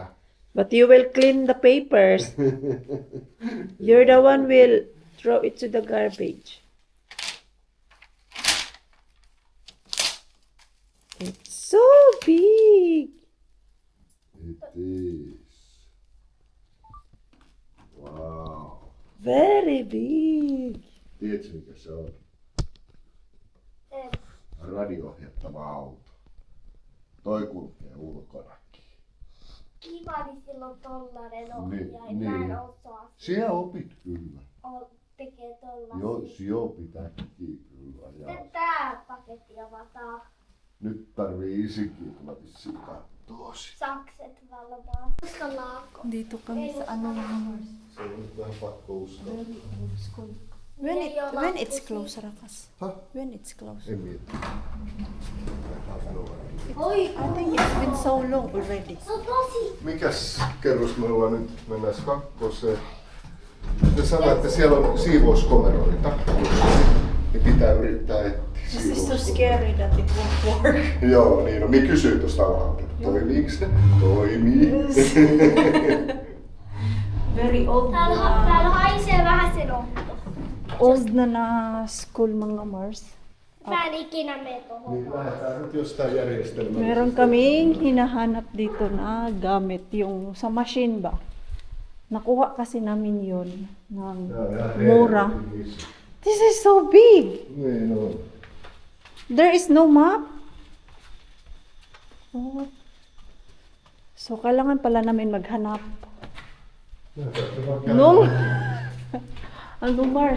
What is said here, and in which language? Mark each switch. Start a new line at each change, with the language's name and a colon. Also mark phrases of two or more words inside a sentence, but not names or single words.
English: But you will clean the papers. You're the one will throw it to the garbage. It's so big. It is. Wow. Very big.
Finnish: Tiedätkö mikä se on? Radio-ohjattava auto. Toi kulkee ulkonakin. Kiva, niin silloin tollanen Niin, ohjain. Mä en niin. osaa. Sinä opit kyllä. Tekee tollasia. Joo, pitää kyllä. Ja Sitten tää paketti avataan. nyt tarvii isikin tulla vissiin kattoo sitä. Sakset valvomaan. Uskallaanko?
Filipino: Dito kami sa ano
Finnish: Se on nyt vähän pakko uskoa.
English: when it's close, Rakas. Huh? When it's close.
Finnish: En mieti. Oi,
English: I think it's been so long already.
Finnish: se on tosi. Mikäs kerros me ollaan nyt? Mennään kakkoseen. Te sanoitte, että siellä on siivouskomeroita. Niin pitää yrittää etsiä
English: This is so
Finnish: siivouskomeroita.
English: scary that it won't work.
Finnish: Joo, niin no. Minä kysyin tuosta alhaalta. Toimiiko se? Toimii.
English: Very old
Finnish: Täällä haisee vähän se notto.
Filipino: old na school mga Mars.
Finnish: Mä en ikinä mene tohon. Niin lähdetään nyt jostain järjestelmästä.
Filipino: Meron kaming hinahanap dito na gamit yung sa machine ba. Nakuha kasi namin yun ng mura.
English: This is so big.
Finnish: Niin on.
English: There is no map. Oh.
Filipino: So kailangan pala namin maghanap. Nung ano Mars,